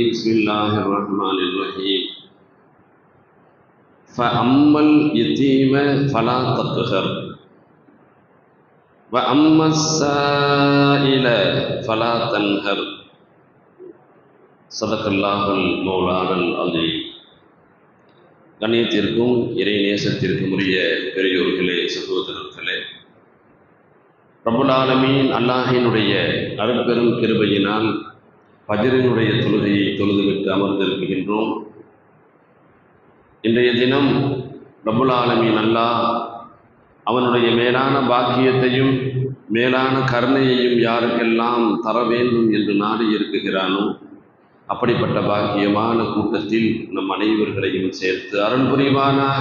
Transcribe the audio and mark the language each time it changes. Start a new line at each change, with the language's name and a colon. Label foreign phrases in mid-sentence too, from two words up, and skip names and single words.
Arabic: بسم الله الرحمن الرحيم. فأما اليتيم فلا تقهر وأما السائل فلا تنهر. صدق الله المولانا العظيم.
Tamil: கண்ணியத்திற்கும் இறை நேசத்திற்கும் உரிய பெரியோர்களே, சகோதரர்களே,
Arabic: رب العالمين
Tamil: அல்லாஹினுடைய அருட்பெரும் கிருபையினால் ஃபஜ்ரினுடைய தொழுகையை தொழுதுவிட்டு அமர்ந்திருக்கின்றோம். இன்றைய தினம்
Arabic: رب العالمين
Tamil: அல்லாஹ் அவனுடைய மேலான பாக்கியத்தையும் மேலான கருணையையும் யாருக்கெல்லாம் தர வேண்டும் என்று நாடி இருக்குகிறானோ அப்படிப்பட்ட பாக்கியமான கூட்டத்தில் நம் அனைவர்களையும் சேர்த்து அருள் புரிவானாக.